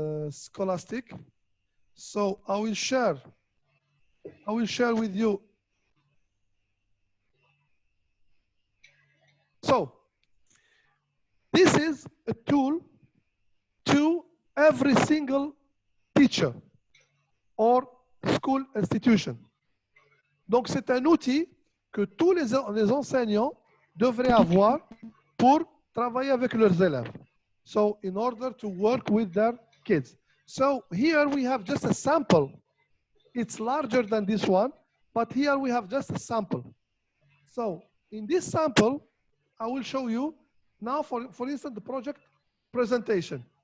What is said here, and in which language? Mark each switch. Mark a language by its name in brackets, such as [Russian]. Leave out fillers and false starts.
[English] Scholastic. So I will share with you. So this is is a tool to every single teacher or school institution. [French] Donc, c'est un outil que tous les enseignants devraient avoir pour travailler avec leurs élèves. [English] So, in order to work with their kids. So, here we have just a sample. It's larger than this one, but here we have just a sample. So, in this sample, I will show you now, for instance, the project presentation.